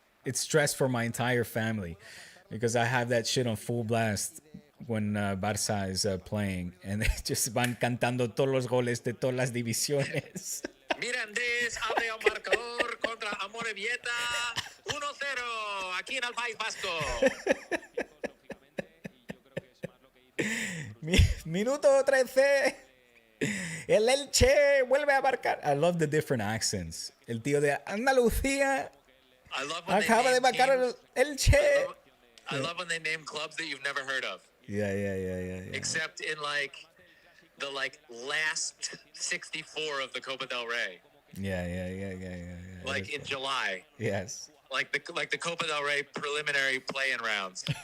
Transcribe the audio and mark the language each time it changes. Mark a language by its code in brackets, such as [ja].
[en] It's stress for my entire family because I have that shit on full blast when Barça is playing and they just [es] van cantando todos los goles de todas las divisiones. Mirandés abre el marcador contra Amorebieta 1-0 aquí en el País Vasco. Minuto 13. El Elche vuelve a marcar. [en] I love the different accents. [es] El tío de Andalucía acaba de marcar el Elche. [en] I love when they name clubs that you've never heard of. Yeah. Except in the last 64 of the Copa del Rey. Yeah. Like in July. Yes. Like the Copa del Rey preliminary play-in rounds.